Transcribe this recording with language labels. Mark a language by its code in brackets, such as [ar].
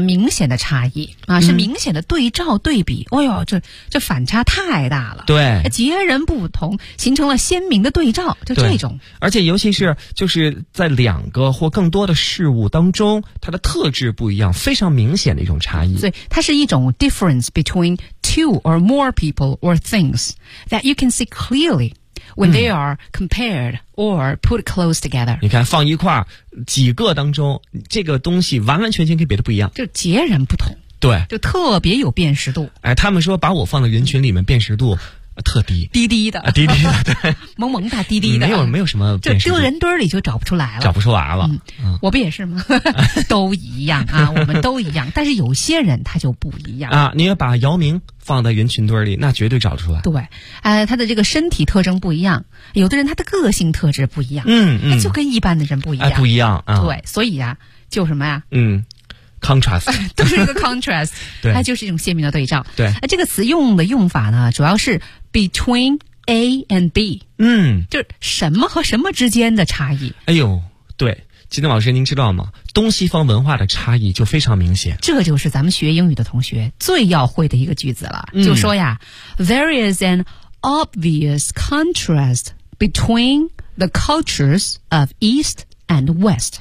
[zh] 明显的差异啊，是明显的对照对比。哎呦，这反差太大了，对，截然不同，形成了鲜明的对照，就这种。而且尤其是就是在两个或更多的事物当中，它的特质不一样，非常明显的一种差异。所以它是一种 [en] difference between two or more people or things that you can see clearly. When they are compared or put close together. [zh] 你看放一块几个当中，这个东西完完全全跟别的不一样。就截然不同。对。就特别有辨识度。哎，他们说把我放在人群里面辨识度特低。低低的。低低的，对。萌萌大低低的。没有什么辨识度。就人堆里就找不出来了。找不出来了。我不也是吗？都一样啊，我们都一样。但是有些人他就不一样。啊，你要把姚明放在人群堆里，那绝对找出来。对，他的这个身体特征不一样，有的人他的个性特质不一样，那就跟一般的人不一样，不一样啊。对，所以啊，就什么呀？ [en] contrast [zh] 都是一个 contrast，对，它就是一种鲜明的对照。对，这个词用法呢，主要是 [en] between A and B， [zh] 就是什么和什么之间的差异。哎呦，对。金丁老师您知道吗，东西方文化的差异就非常明显。这就是咱们学英语的同学最要会的一个句子了。就说呀 [en] ,there is an obvious contrast between the cultures of East and West.